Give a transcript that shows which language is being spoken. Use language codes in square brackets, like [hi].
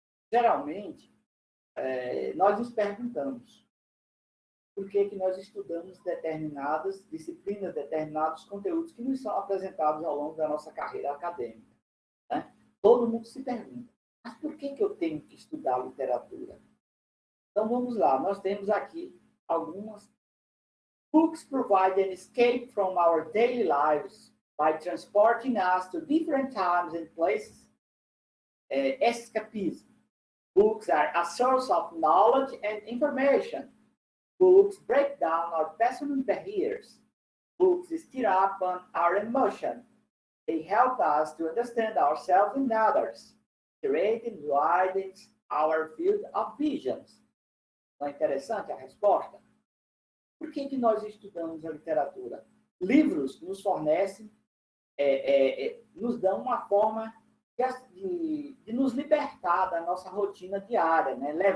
[pt] Geralmente, nós nos perguntamos por que nós estudamos determinadas disciplinas, determinados conteúdos que nos são apresentados ao longo da nossa carreira acadêmica. Né? Todo mundo se pergunta, mas por que eu tenho que estudar literatura? Então, vamos lá. Nós temos aqui algumas. [en] Books provide an escape from our daily lives by transporting us to different times and places. Escapism. Books are a source of knowledge and information. Books break down our personal barriers. Books stir up our emotion. They help us to understand ourselves and others. Creating widens our field of visions. [pt] Não é interessante a resposta? Por que nós estudamos a literatura? Livros nos fornecem, nos dão uma forma de nos libertar da nossa rotina diária, né?